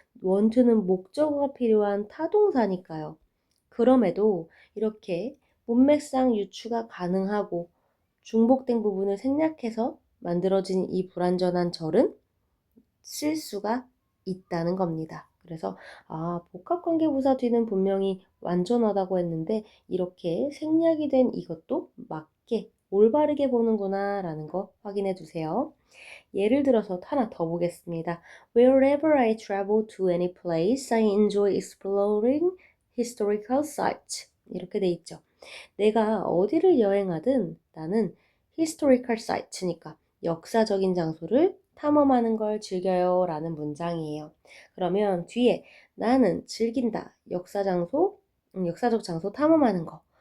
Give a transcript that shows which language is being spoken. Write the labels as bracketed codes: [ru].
[ko] want는 목적어가 필요한 타동사니까요. 그럼에도 이렇게 문맥상 유추가 가능하고 중복된 부분을 생략해서 만들어진 이 불완전한 절은 쓸 수가 있다는 겁니다. 그래서 복합관계부사 뒤는 분명히 완전하다고 했는데 이렇게 생략이 된 이것도 맞게 올바르게 보는구나 라는 거 확인해 주세요. 예를 들어서 하나 더 보겠습니다. [en] Wherever I travel to any place, I enjoy exploring historical sites. [ko] 이렇게 돼 있죠. 내가 어디를 여행하든 나는 [en] historical sites [ko] 니까 역사적인 장소를 탐험하는 걸 즐겨요 라는 문장이에요. 그러면 뒤에 나는 즐긴다. 역사적 장소 탐험하는 거.